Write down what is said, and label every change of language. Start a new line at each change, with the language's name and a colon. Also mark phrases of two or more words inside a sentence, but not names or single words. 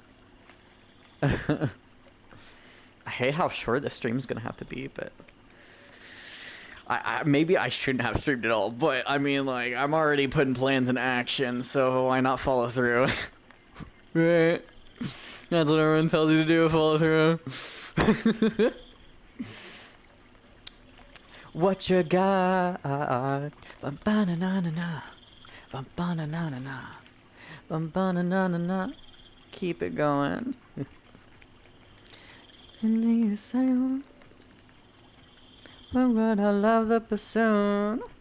English: I hate how short this stream's gonna have to be, but I maybe I shouldn't have streamed at all, but I mean, like, I'm already putting plans in action, so why not follow through? Right? That's what everyone tells you to do, follow through. What you got? Bum-ba-na-na-na-na. Bum-ba-na-na-na-na. Bum-ba-na-na-na-na. Keep it going. And then you say, but I love the bassoon.